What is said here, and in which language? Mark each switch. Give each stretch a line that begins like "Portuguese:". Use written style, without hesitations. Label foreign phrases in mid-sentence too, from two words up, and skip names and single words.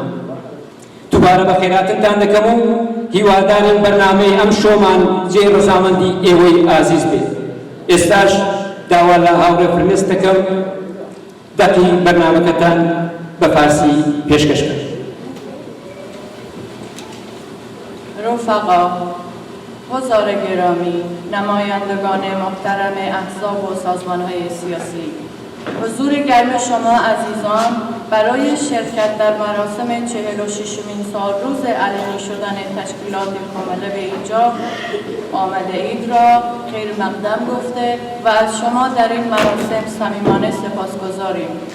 Central Kurdish: دووبارە بە خێراتتان دەکەم و هیوادارین بەرنامەی ئەم شۆمان جێ ڕەزامەندی ئێوەی ئازیز بێت. ئێستاش داوا لە هاوڕێ فرمێست دەکەم دەقی بەرنامەکەتان بە فارسی پێشکەش بکەن.
Persian: رفقا، حضار گرامی، نمایندگان محترم احزاب و سازمان‌های سیاسی، حضور گرم شما عزیزان برای شرکت در مراسم 46مین سالروز علنی شدن تشکیلات کامله به اینجا آمده اید را خیر مقدم گفته و از شما در این مراسم صمیمانه سپاسگزاریم.